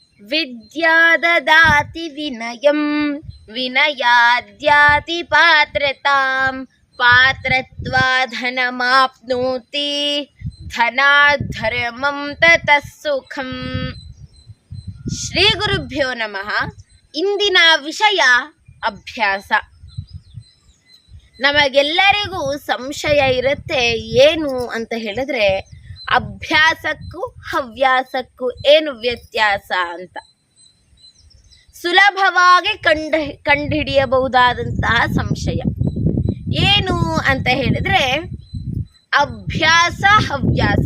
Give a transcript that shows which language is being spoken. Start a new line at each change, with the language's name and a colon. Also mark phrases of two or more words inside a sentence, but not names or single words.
Sanskrit: ವಿದ್ಯಾ ದದಾತಿ ವಿನಯಂ ವಿನಯಾದ್ಯಾತಿ ಪಾತ್ರತಾಂ ಪಾತ್ರತ್ವಾ ಧನಮಾಪ್ನೋತಿ ಧನಾತ್ ಧರ್ಮಂ ತತಃ ಸುಖಂ. ಶ್ರೀ ಗುರುಭ್ಯೋ ನಮಃ.
Kannada: ಇಂದಿನ ವಿಷಯ ಅಭ್ಯಾಸ. ನಮಗೆಲ್ಲರಿಗೂ ಸಂಶಯ ಇರುತ್ತೆ, ಏನು ಅಂತ ಹೇಳಿದ್ರೆ ಅಭ್ಯಾಸಕ್ಕೂ ಹವ್ಯಾಸಕ್ಕೂ ಏನು ವ್ಯತ್ಯಾಸ ಅಂತ. ಸುಲಭವಾಗಿ ಕಂಡುಹಿಡಿಯಬಹುದಾದಂತಹ ಸಂಶಯ ಏನು ಅಂತ ಹೇಳಿದ್ರೆ ಅಭ್ಯಾಸ ಹವ್ಯಾಸ.